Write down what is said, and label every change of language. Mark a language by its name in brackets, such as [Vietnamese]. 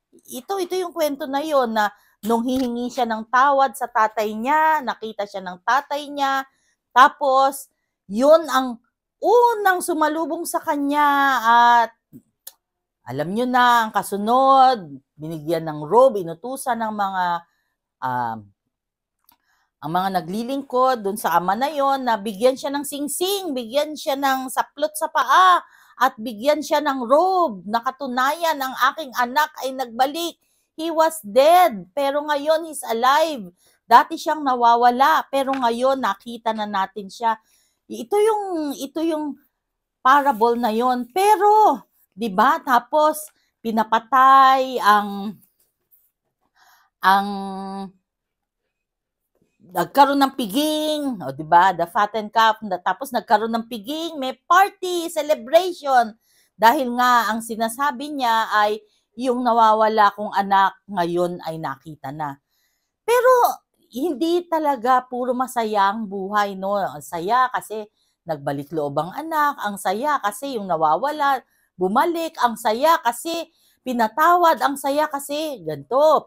[Filipino] Ito yung kwento na yon na nung hihingi siya ng tawad sa tatay niya, nakita siya ng tatay niya, tapos yun ang unang sumalubong sa kanya at alam nyo na, ang kasunod, binigyan ng robe, inutusan ng mga ang mga naglilingkod dun sa ama na yon na bigyan siya ng singsing, bigyan siya ng saplot sa paa, at bigyan siya ng robe na katunayan ang aking anak ay nagbalik. [English] He was dead, [Filipino] pero ngayon [English] he's alive. [Filipino] Dati siyang nawawala, pero ngayon nakita na natin siya. Ito yung parable na yon. Pero, 'di ba? Tapos pinapatay ang nagkaroon ng piging, o 'di ba? [English] The fattened calf, [Filipino] tapos nagkaroon ng piging, may party, celebration. Dahil nga ang sinasabi niya ay yung nawawala kong anak ngayon ay nakita na. Pero hindi talaga puro masaya ang buhay, no? Ang saya kasi nagbalik loob ang anak, ang saya kasi yung nawawala, bumalik, ang saya kasi pinatawad, ang saya kasi ganito.